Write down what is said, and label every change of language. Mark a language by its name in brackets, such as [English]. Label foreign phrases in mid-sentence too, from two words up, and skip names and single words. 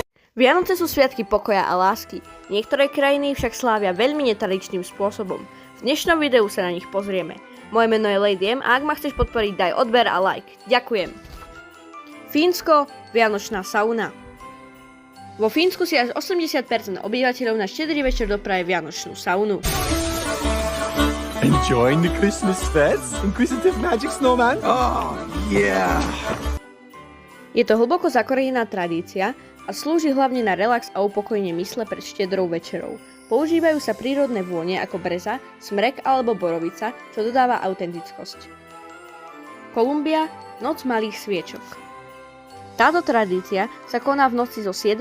[Slovak] Vianoce sú sviatky pokoja a lásky. Niektoré krajiny však slávia veľmi netradičným spôsobom. V dnešnom videu sa na nich pozrieme. Moje meno je Lady M a ak ma chceš podporiť, daj odber a like. Ďakujem. Fínsko, vianočná sauna. Vo Fínsku si až 80% obyvateľov na štedrý večer dopraje vianočnú saunu. [English] Enjoying the Christmas fest? Inquisitive Magic Snowman? Oh, yeah! [Slovak] Je to hlboko zakorenená tradícia a slúži hlavne na relax a upokojenie mysle pred štedrou večerou. Používajú sa prírodné vône ako breza, smrek alebo borovica, čo dodáva autentickosť. Kolumbia, noc malých sviečok. Táto tradícia sa koná v noci zo 7.